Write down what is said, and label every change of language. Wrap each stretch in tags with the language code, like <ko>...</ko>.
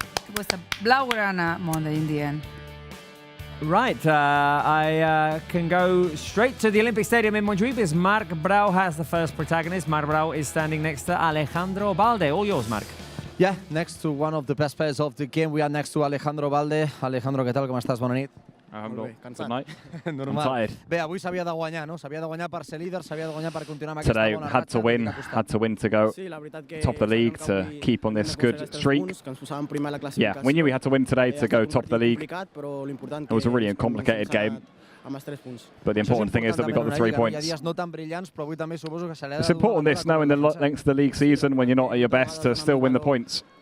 <en>It was a Blaugrana Monday in the end. Right, I can go straight to the Olympic Stadium in Montjuic because Marc Brau has the first protagonist. Marc Brau is standing next to Alejandro Balde. All yours, Marc. Yeah, next to one of the best players of the game, we are next to Alejandro Balde.</en> <ca>Alejandro, què tal, com estàs? Bona nit.</ca> <en>Good night.</en> <ca>Normal.</ca> <en>I'm tired.</en> <ca>Bé, avui s'havia de guanyar, no? S'havia de guanyar per ser líder, s'havia de guanyar per continuar amb aquesta</ca> <en>Today</en> <ca>bona</ca> <en>had to</en> <ca>ratxa.</ca> <en>win, to go top of the league to keep on this good streak. Yeah, we knew we had to win today to go top of the league. It was a really complicated game. But the important thing is that we got the 3 points. It's important this now in the length of the league season when you're not at your best to still win the points.</en>